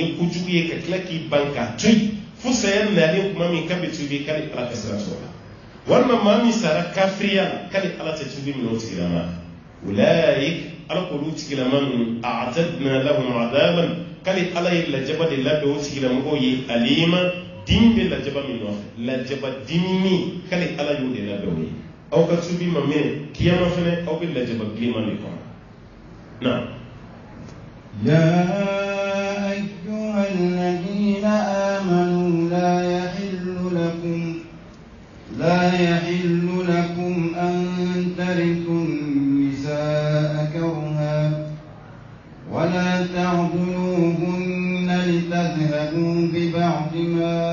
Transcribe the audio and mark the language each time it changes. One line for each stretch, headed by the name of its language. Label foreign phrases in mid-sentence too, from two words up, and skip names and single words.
Bambara: ye kojugu ye ka tila k'i ban k'a to yen fo saya nalen kuma min k'a bɛ tubi k'ale ala ka sira sɔrɔ walima maa min sara kafiriya la k'ale ala tɛ tubi minɛ o tigilama ulaik ala k'olu tigilama ninnu
Arabic: أعتدنا لهم عذابا
Bambara: k'ale ala ye lajaba de labɛn o tigilamɔgɔw ye alima dimi bɛ lajaba min nɔfɛ lajaba dimi min k'ale ala y'o de labɛn o ye aw ka tubi ma minɛ kiyama fana aw bɛ lajaba bilenman de kɔnɔ na
Arabic: يا أيها الذين آمنوا لا يحل لكم أن ترثوا النساء كرها ولا تعضلوهن لتذهبوا ببعض ما